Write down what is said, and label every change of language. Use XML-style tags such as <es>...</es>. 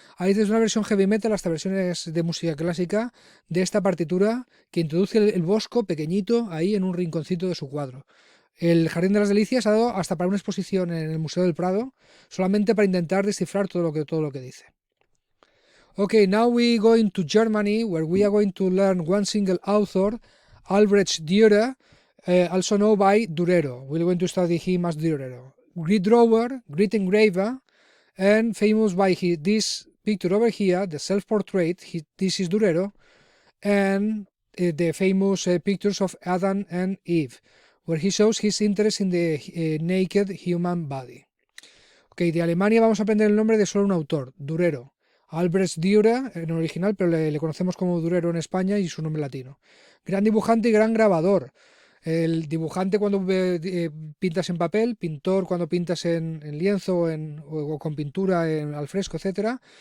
<es>Hay desde una versión heavy metal hasta versiones de música clásica de esta partitura que introduce el Bosco pequeñito ahí en un rinconcito de su cuadro. El Jardín de las Delicias ha dado hasta para una exposición en el Museo del Prado, solamente para intentar descifrar todo lo que dice.</es> <en>Okay, now we going to Germany, where we are going to learn one single author, Albrecht Dürer, also known by Durero. We're going to study him as Durero. Great drawer, great engraver, and famous by this picture over here, the self-portrait. This is Durero, and the famous pictures of Adam and Eve, where he shows his interest in the naked human body.</en> <es>Okay, de Alemania vamos a aprender el nombre de solo un autor, Durero. Albrecht Dürer en original, pero le conocemos como Durero en España y su nombre latino. Gran dibujante y gran grabador. El dibujante cuando pintas en papel, pintor cuando pintas en lienzo o con pintura al fresco, etcétera.</es>